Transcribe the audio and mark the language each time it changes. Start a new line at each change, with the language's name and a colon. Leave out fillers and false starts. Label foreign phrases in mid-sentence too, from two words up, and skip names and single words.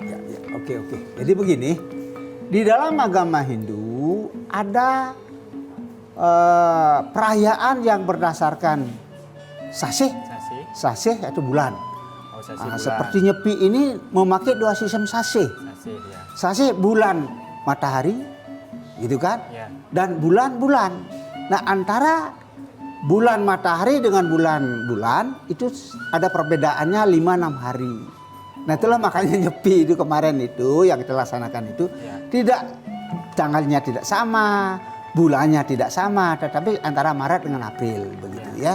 Indonesian: Ya, oke. Jadi begini, di dalam agama Hindu ada perayaan yang berdasarkan sasih yaitu bulan. Seperti Nyepi ini memakai 2 sistem sasih. Sasih bulan matahari, gitu kan? Ya. Dan bulan-bulan. Nah, antara bulan matahari dengan bulan itu ada perbedaannya 5-6 hari. Nah, itulah makanya Nyepi itu kemarin itu yang kita laksanakan itu tanggalnya tidak sama, bulannya tidak sama, tetapi antara Maret dengan April begitu ya.